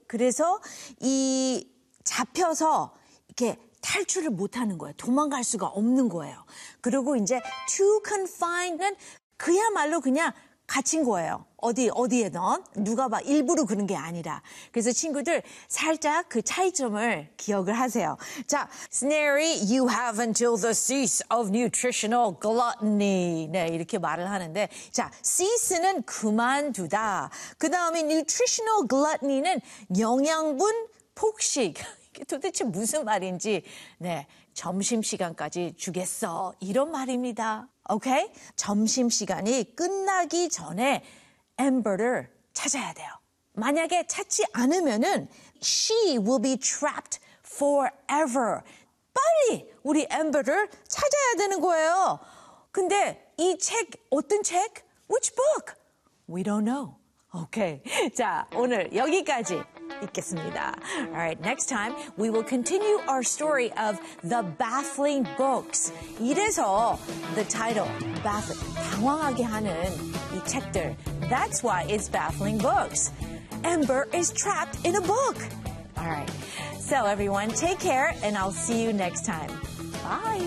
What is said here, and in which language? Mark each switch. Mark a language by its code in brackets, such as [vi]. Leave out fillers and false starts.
[ko] 그래서 이 잡혀서 이렇게 탈출을 못하는 거예요. 도망갈 수가 없는 거예요. 그리고 이제 to confine는 그야말로 그냥 갇힌 거예요. 어디에든 누가 봐 일부러 그런 게 아니라. 그래서 친구들 살짝 그 차이점을 기억을 하세요. [en] 자, Snary, you have until the cease of nutritional gluttony. [ko] 네, 이렇게 말을 하는데, 자, cease는 그만두다. 그 다음에 nutritional gluttony는 영양분 폭식. 이게 도대체 무슨 말인지. 네, 점심 시간까지 주겠어. 이런 말입니다. 오케이? 점심시간이 끝나기 전에 Amber를 찾아야 돼요. 만약에 찾지 않으면은 [en] She will be trapped forever. [ko] 빨리 우리 Amber를 찾아야 되는 거예요. 근데 이 책, 어떤 책? [en] Which book? We don't know. [ko] 오케이. 자, 오늘 여기까지 읽겠습니다. [en] All right, next time we will continue our story of The Baffling Books. [ko] 이래서 the title, baffling, 당황하게 하는 이 책들. [en] That's why it's Baffling Books. Amber is trapped in a book. All right. So everyone, take care and I'll see you next time. Bye.